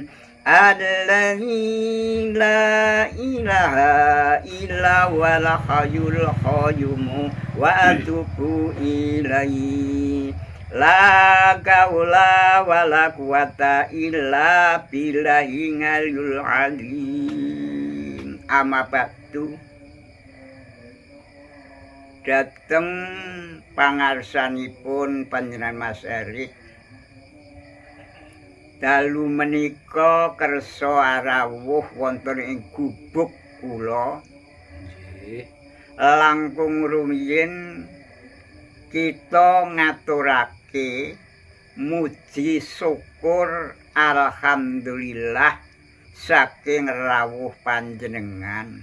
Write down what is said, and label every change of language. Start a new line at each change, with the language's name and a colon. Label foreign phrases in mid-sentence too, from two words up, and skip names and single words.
Arabic: الذي لا إله إلا هو الحي القيوم وأتوب إليه. لا حول ولا قوة إلا بالله العلي العظيم. أما بعد.
Javanese: Dateng pangarsanipun panjenengan Mas Erik dalu menika kersa rawuh wonten ing gubuk kula. Langkung rumiyin kita ngaturake muji syukur alhamdulillah saking rawuh panjenengan.